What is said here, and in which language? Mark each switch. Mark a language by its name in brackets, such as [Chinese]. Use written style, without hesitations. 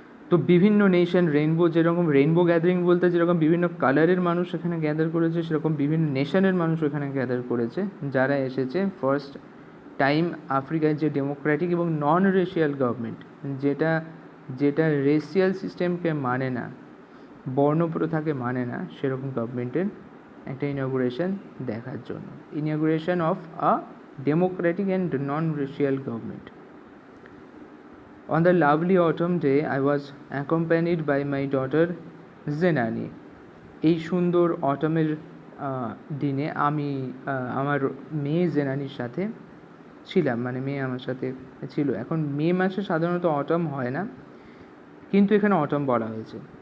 [Bangla] তো বিভিন্ন nation rainbow, যেরকম রেইনবো গ্যাদারিং বলতে যেরকম বিভিন্ন কালারের মানুষ এখানে গ্যাদার করেছে, সেরকম বিভিন্ন নেশনের মানুষ এখানে গ্যাদার করেছে, যারা এসেছে ফার্স্ট টাইম আফ্রিকায় যে ডেমোক্রেটিক এবং নন রেশিয়াল গভর্নমেন্ট, যেটা রেশিয়াল সিস্টেমকে মানে না, বর্ণপ্রথাকে মানে না, সেরকম গভর্নমেন্টের একটা ইনঅগুরেশন দেখার জন্য। [English] Inauguration of a democratic and non racial government. On the lovely autumn day, I was accompanied by my daughter Zenani. [Bangla] এই সুন্দর অটমের দিনে আমি আমার মেয়ে জেনানির সাথে ছিলাম, মানে মেয়ে আমার সাথে ছিল। এখন মে মাসে সাধারণত অটম হয় না, কিন্তু এখানে অটম বলা হয়েছে।